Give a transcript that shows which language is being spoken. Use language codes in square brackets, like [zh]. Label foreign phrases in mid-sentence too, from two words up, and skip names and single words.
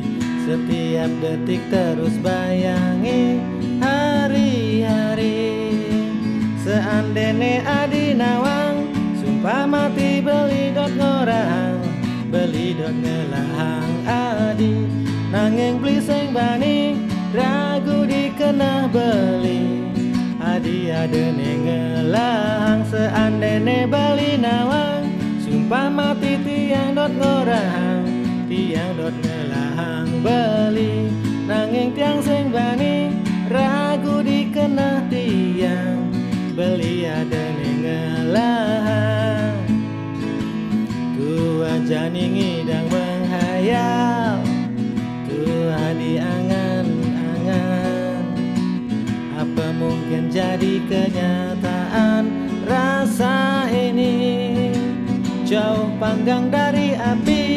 [id] Setiap detik terus bayangi hari-hari. [ban] Seandainya Adi nawang, sumpah mati beli dot ngorang, beli dot ngelahang Adi. Nanging beli sing bani, ragu dikenah beli, Adi ada ngelahang. Seandainya beli nawang, sumpah mati tiang dot ngorang, tiang dot ngelahang beli. Nanging tiang sing bani, ragu dikenah tiang, beli ada ngelahang. Tua jani ngidang menghayal, tua diangan-angan. [id] Apa mungkin jadi kenyataan rasa ini? Jauh panggang dari api.